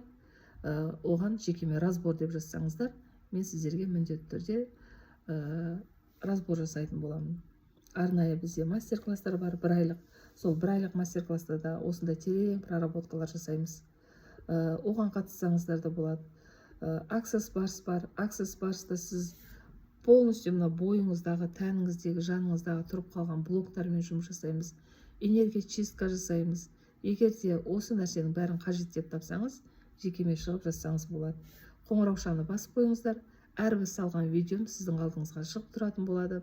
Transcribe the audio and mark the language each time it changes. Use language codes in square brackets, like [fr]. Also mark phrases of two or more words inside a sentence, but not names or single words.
[kk] Оған жекеме разбор деп жазсаңыздар, мен сіздерге міндетті түрде разбор жасайтын боламын. Арнайы бізде мастер-класстар бар, 1 айлық. Сол 1 айлық мастер-класста да осындай терең проработкалар жасаймыз. Оған қатыссаңыздар да болады. Access Bars бар. Access Bars'та сіз полностью бойыңыздағы, тәніңіздегі, жаныңыздағы тұрып қалған блоктармен жұмыс жасаймыз. Энергия чистка жасаймыз. Егерде осы нәрсенің бәрін қажет деп тапсаңыз, жекеме шығып жазсаңыз болады. Қоңыраушаны басып қойыңыздар. Әрбір салған видеом сіздің алдыңызға шығып тұратын болады.